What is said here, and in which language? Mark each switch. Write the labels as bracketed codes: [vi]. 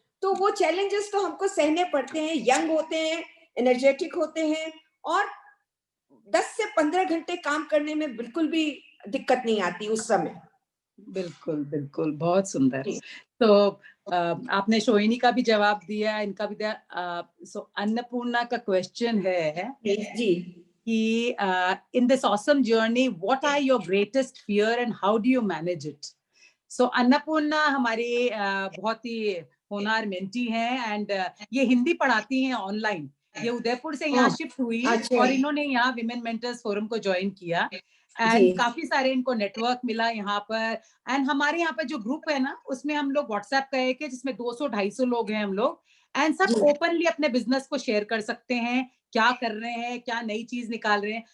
[hi] तो वो चैलेंजेस तो हमको सहने पड़ते हैं। यंग होते हैं, एनर्जेटिक होते हैं, और 10 से 15 घंटे काम करने में बिल्कुल भी दिक्कत नहीं आती उस समय। बिल्कुल बिल्कुल, बहुत सुंदर। तो आपने शोहिनी का भी जवाब दिया, इनका भी दिया। सो अन्नपूर्णा का क्वेश्चन है जी [en] कि in this awesome journey, what are your greatest fear and how do you manage it? [hi] So Annapurna हमारी बहुत ही होनहार मेंटी हैं, एंड ये हिंदी पढ़ाती हैं ऑनलाइन। ये उदयपुर से यहाँ शिफ्ट हुई, और इन्होंने यहाँ विमेन मेंटर्स फोरम को ज्वाइन किया, एंड काफी सारे इनको नेटवर्क मिला यहाँ पर। एंड हमारे यहाँ पर जो ग्रुप है ना, उसमें हम लोग व्हाट्सएप का एक है जिसमें 200-250 लोग हैं हम लोग, एंड सब ओपनली अपने बिजनेस को शेयर कर सकते हैं, क्या कर रहे हैं, क्या नई चीज निकाल रहे हैं।